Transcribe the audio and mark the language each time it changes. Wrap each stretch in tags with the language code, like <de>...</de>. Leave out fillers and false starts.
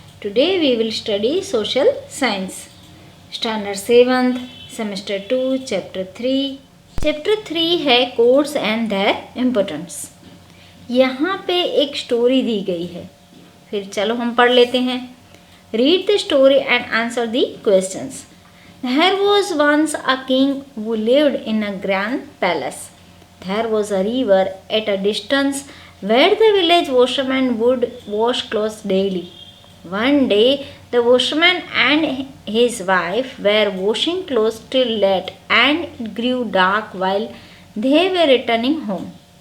<en>Today we will study social science. Standard 7th, semester 2, chapter 3. Chapter 3 है codes and their importance.</en> <hi>यहाँ पे एक story दी गई है, फिर चलो हम पढ़ लेते हैं.</hi> <en>Read the story and answer the questions. There was once a king who lived in a grand palace. There was a river at a distance where the village washerman would wash clothes daily. One day, the washerman and his wife were washing clothes till late, and it grew dark while they were returning home.</en>